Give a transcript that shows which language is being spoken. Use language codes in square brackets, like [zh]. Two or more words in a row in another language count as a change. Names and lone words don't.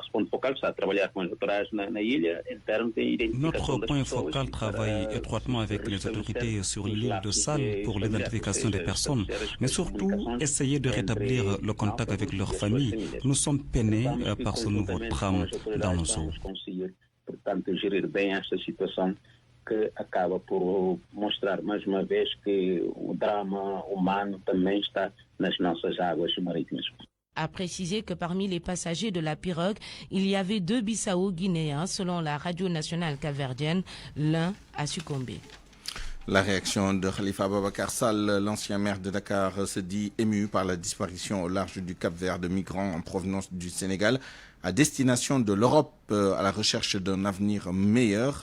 [fr] Notre point focal travaille étroitement avec les autorités sur l'île de Sal pour l'identification des personnes, mais surtout essayer de rétablir le contact avec leurs familles. Nous sommes peinés par ce nouveau drame dans nos eaux. [pt] Que acaba por mostrar mais uma vez que o drama humano também está nas nossas águas marítimas. [fr] A précisé que parmi les passagers de la pirogue, il y avait 2 Bissau-Guinéens selon la radio nationale capverdienne. L'un a succombé. La réaction de Khalifa Ababakar Sall, l'ancien maire de Dakar, se dit ému par la disparition au large du Cap-Vert de migrants en provenance du Sénégal à destination de l'Europe à la recherche d'un avenir meilleur.